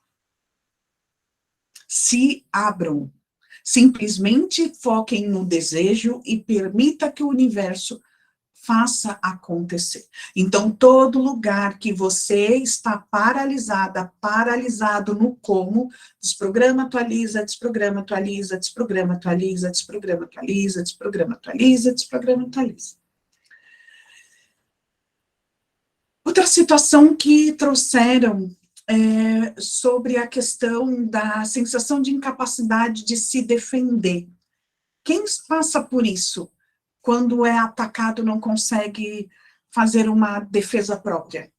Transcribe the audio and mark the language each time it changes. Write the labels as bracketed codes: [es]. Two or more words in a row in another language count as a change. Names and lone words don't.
[pt] Se abram. Simplesmente foquem no desejo e permita que o universo faça acontecer. Então, todo lugar que você está paralisada, paralisado no como, desprograma, atualiza, desprograma, atualiza, desprograma, atualiza, desprograma, atualiza, desprograma, atualiza, desprograma, atualiza. Outra situação que trouxeram sobre a questão da sensação de incapacidade de se defender. Quem passa por isso? Quando é atacado, não consegue fazer uma defesa própria.